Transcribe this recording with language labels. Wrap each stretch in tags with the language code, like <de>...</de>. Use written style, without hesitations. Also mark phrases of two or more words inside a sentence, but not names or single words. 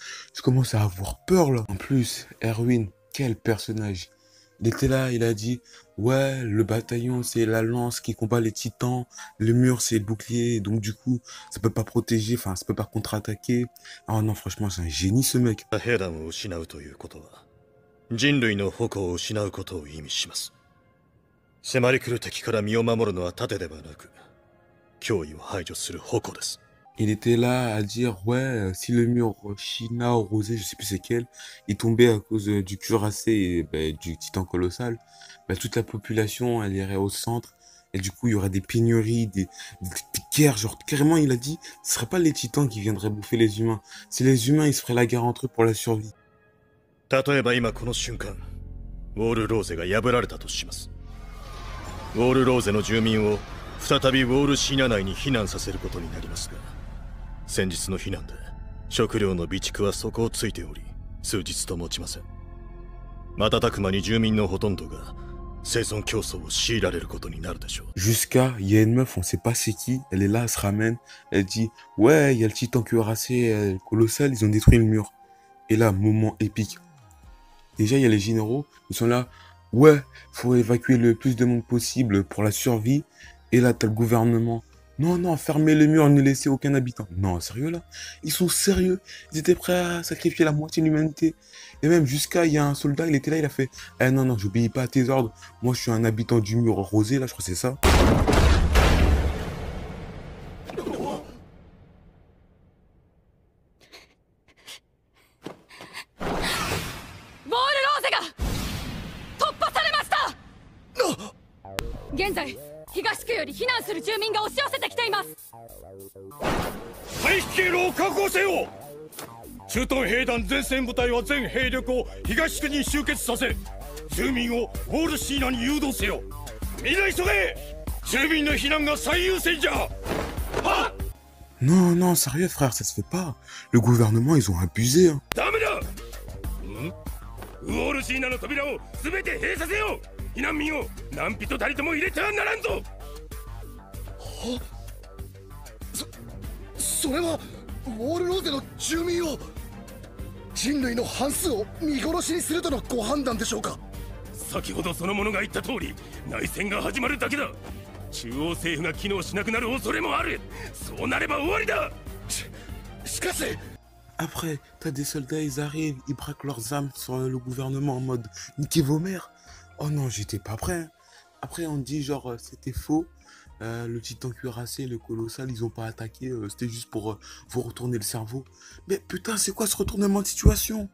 <fr>Je commence à avoir peur, là. En plus, Erwin, quel personnage. Il était là, il a dit, ouais, le bataillon, c'est la lance qui combat les titans. Le mur, c'est le bouclier. Donc, du coup, ça peut pas protéger, enfin, ça peut pas contre-attaquer. Ah non, franchement, c'est un génie, ce mec.</fr> <ja>兵団を失うということは人類の矛を失うことを意味します。迫り来る敵から身を守るのは盾ではなく脅威を排除する矛です。</ja> <fr>Il était là à dire, ouais, si le mur China ou Rosé, je sais plus c'est quel, il tombait à cause du cuirassé et du titan colossal, toute la population, elle irait au centre, et du coup, il y aurait des pénuries, des guerres, genre, carrément, il a dit, ce serait pas les titans qui viendraient bouffer les humains, c'est les humains, ils se feraient la guerre entre eux pour la survie.</fr> <ja>例えば今この瞬間ウォールローゼが破られたとします。ウォールローゼの住民を再びウォールシーナ内に避難させることになりますが、先日の避難で食料の備蓄は底をついており数日と持ちません。瞬く間に住民のほとんどが生存競争を強いられることになるでしょう。</ja> <fr>Jusqu'à, il y a une meuf, on sait pas c'est qui, elle est là, elle se ramène, elle dit, ouais, il y a le titan cuirassé colossal, ils ont détruit le mur. Et là, moment épique. Déjà, il y a les généraux, ils sont là, ouais, faut évacuer le plus de monde possible pour la survie. Et là, t'as le gouvernement. Non, fermez le mur, ne laissez aucun habitant. Non, sérieux là? Ils sont sérieux? Ils étaient prêts à sacrifier la moitié de l'humanité. Et même jusqu'à, il y a un soldat, il était là, il a fait, eh non, j'obéis pas à tes ordres. Moi, je suis un habitant du mur rosé, là, je crois que c'est ça.</fr> <ja>現在、東区より避難する住民が押し寄せてきています。退避経路を確保せよ。駐屯兵団前線部隊は全兵力を東区に集結させ、住民をウォールシーナに誘導せよ。みんな急げ。住民の避難が最優先じゃ。はっ。</ja> <fr>Non, sérieux frère, ça se fait pas. Le gouvernement, ils ont abusé, hein.</fr> <ja>ダメだ。ウォールシーナの扉を全て閉鎖せよ。避難民を何人たりとも入れてはならんぞ。それはウォールローゼの住民を人類の半数を見殺しにするとのご判断でしょうか。先ほどその者が言った通り内戦が始まるだけだ。中央政府が機能しなくなる恐れもある。そうなれば終わりだ。しかし</ja> <fr>Après, t'as des soldats, ils arrivent, ils braquent leurs armes sur le gouvernement en mode niquez vos mères. Oh non, j'étais pas prêt, hein. Après, on dit genre c'était faux. Le titan cuirassé, le colossal, ils ont pas attaqué. C'était juste pour vous retourner le cerveau. Mais putain, c'est quoi ce retournement de situation?</fr>